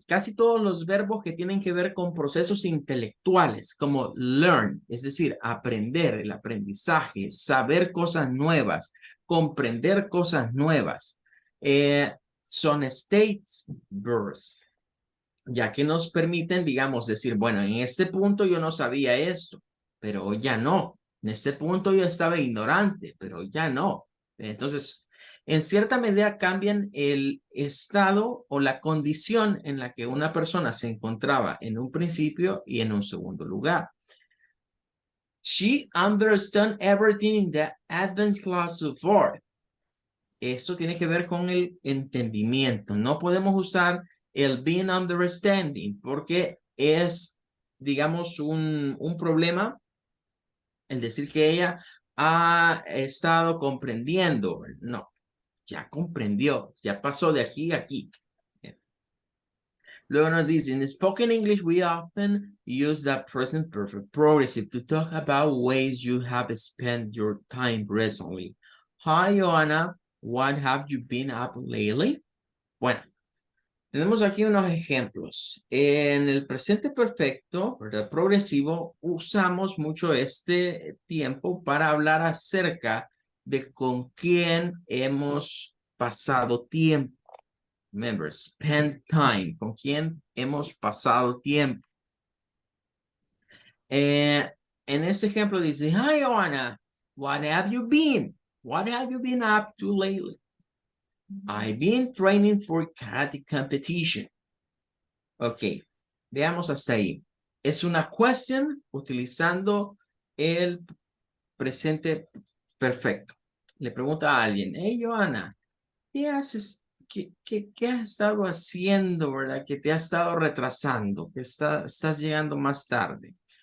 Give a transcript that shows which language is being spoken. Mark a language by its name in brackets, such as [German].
[Spanish] Casi todos los verbos que tienen que ver con procesos intelectuales, como learn, es decir, aprender, el aprendizaje, saber cosas nuevas, comprender cosas nuevas, son states verbs, ya que nos permiten, digamos, decir, bueno, en este punto yo no sabía esto, pero hoy ya no. En este punto yo estaba ignorante, pero ya no. Entonces, en cierta medida cambian el estado o la condición en la que una persona se encontraba en un principio y en un segundo lugar. [English] She understood everything in the advanced class so far. [Spanish] Eso tiene que ver con el entendimiento. No podemos usar el being understanding porque es, digamos, un problema el decir que ella ha estado comprendiendo. No, ya comprendió, ya pasó de aquí a aquí. Luego nos dice, [English] in spoken English, we often use the present perfect progressive to talk about ways you have spent your time recently. Hi, Joanna. What have you been up lately? [Spanish] Bueno, tenemos aquí unos ejemplos. En el presente perfecto, ¿verdad? Progresivo, usamos mucho este tiempo para hablar acerca de con quién hemos pasado tiempo. [English] Remember, spend time, [Spanish] con quién hemos pasado tiempo. En este ejemplo dice, [English] hi, Joanna, what have you been? What have you been up to lately? I've been training for karate competition. [Spanish] Ok, veamos hasta ahí. Es una question utilizando el presente perfecto. Le pregunta a alguien, hey, Johanna, ¿qué haces? ¿Qué has estado haciendo, verdad? Que te has estado retrasando, que estás llegando más tarde.